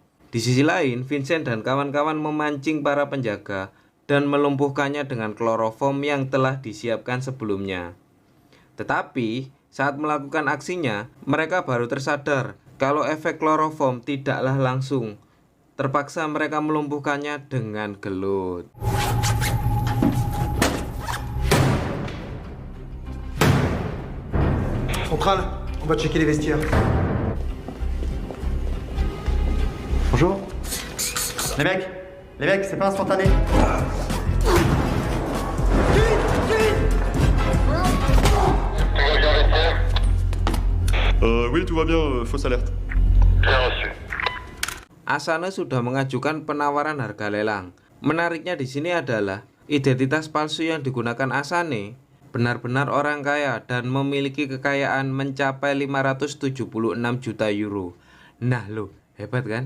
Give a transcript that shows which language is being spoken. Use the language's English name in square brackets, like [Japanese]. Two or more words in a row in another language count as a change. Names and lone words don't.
[Indonesian] Di sisi lain, Vincent dan kawan-kawan memancing para penjaga dan melumpuhkannya dengan kloroform yang telah disiapkan sebelumnya. Tetapi, saat melakukan aksinya, mereka baru tersadar kalau efek kloroform tidaklah langsung. Terpaksa mereka melumpuhkannya dengan gelut. [French] Centrale, on va checker les vestiaires. Bonjour. Les mecs, c'est pas instantané. Oui, tout va bien, fausse alerte. Bien reçu. [Indonesian] Asane sudah mengajukan penawaran harga lelang. Menariknya di sini adalah identitas palsu yang digunakan Asane benar-benar orang kaya dan memiliki kekayaan mencapai 576 juta euro. Nah loh, hebat kan?